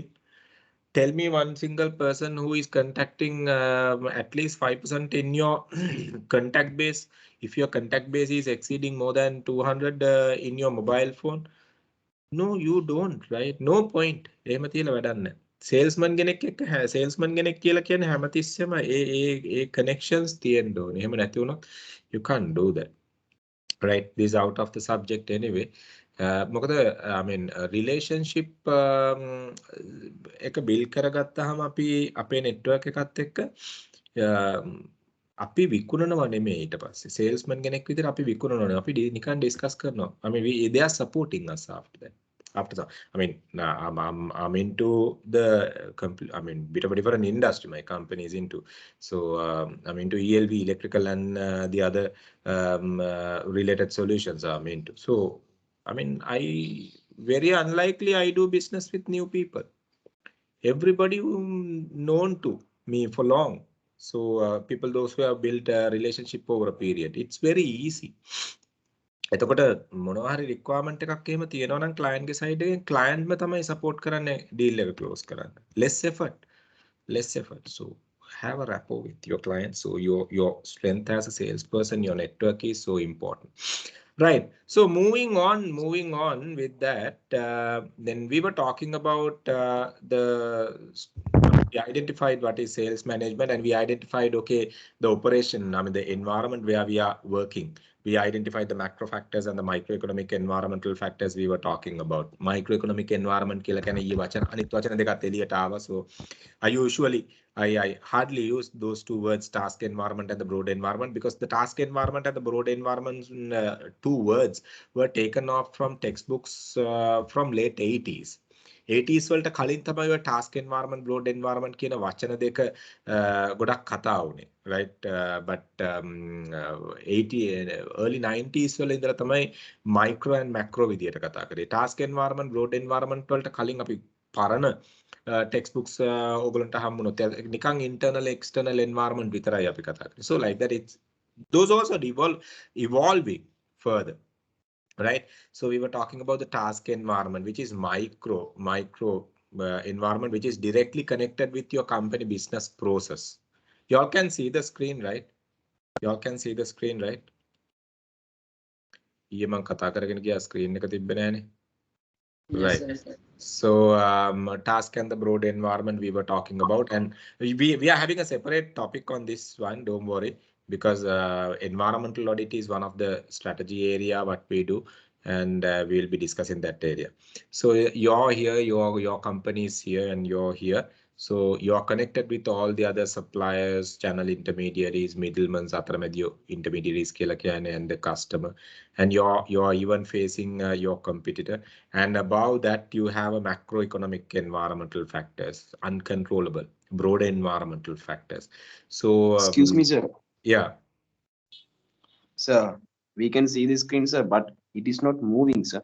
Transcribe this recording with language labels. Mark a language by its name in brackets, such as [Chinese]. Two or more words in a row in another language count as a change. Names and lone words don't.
[English] Tell me one single person who is contacting at least 5% in your contact base. If your contact base is exceeding more than 200 in your mobile phone. No, you don't, right? No point. Salesman [Sinhala] කෙනෙක් එක්ක salesman කෙනෙක් කියලා කියන්නේ හැමතිස්සෙම ඒ connections තියෙන්න ඕනේ. එහෙම නැති වුණොත් [English] you can't do that. Right, this is out of the subject anyway. [Sinhala] මොකද relationship එක build කරගත්තාම අපි අපේ network එකත් එක්ක අපි විකුණනවා නෙමෙයි ඊට පස්සේ salesman කෙනෙක් විදිහට අපි විකුණනවා නෙමෙයි අපි නිකන් discuss කරනවා. [English] They are supporting us after that. I'm into the bit of a different industry my company is into. So I'm into ELV, electrical, and the other related solutions I'm into. So I very unlikely I do business with new people. Everybody who known to me for long. So people, those who have built a relationship over a period, it's very easy. [Sinhala] එතකොට මොනවා හරි requirement එකක් එහෙම තියෙනවා නම් client ගේ side එකෙන් client ම තමයි support කරන්නේ deal එක close කරන්න. [English] Less effort. So have a rapport with your client. So your strength as a salesperson, your network is so important. Right. So moving on with that, then we were talking about we identified what is sales management, and we identified, okay, the operation, the environment where we are working. We identified the macro factors and the microeconomic environmental factors we were talking about. Microeconomic environment [Sinhala] කියලා කියන්නේ ඊ වචන අනිත් වචන දෙකත් එළියට ආවා. [English] So I hardly use those two words, task environment and the broad environment, because the task environment and the broad environment, two words were taken off from textbooks from late 80s. [Sinhala] 80s වලට කලින් තමයි ඔය [English] task environment, broad environment [Sinhala] කියන වචන දෙක ගොඩක් කතා වුනේ, right? [English] But early [Sinhala] 90s වල ඉඳලා තමයි [English] micro and macro [Sinhala] විදියට කතා කරේ. [English] task environment, broad environment [Sinhala] වලට කලින් අපි පරණ textbooks ඕගලන්ට හම්බුනොත් නිකන් [English] internal external environment [Sinhala] විතරයි අපි කතා කරේ. [English] So like that, it's those also evolving further. Right, so we were talking about the task environment, which is micro environment, which is directly connected with your company business process. You all can see the screen, right? You all can see the screen, right? [Sinhala] ඊයේ මම කතා කරගෙන ගියා screen එක තිබ්බේ නෑනේ. [English] Right. So task and the broad environment we were talking about, and we are having a separate topic on this one, don't worry, because environmental audit is one of the strategy area what we do, and we'll be discussing that area. So you're here, your company is here, and you're here. So you're connected with all the other suppliers, channel intermediaries, middlemen, [Sinhala] අතරමැදියෝ intermediaries කියලා කියන්නේ, [English] and the customer. And you're even facing your competitor. And above that, you have a macroeconomic environmental factors, uncontrollable, broader environmental factors. So Excuse me, sir. yeah. Sir, we can see the screen, sir, but it is not moving, sir.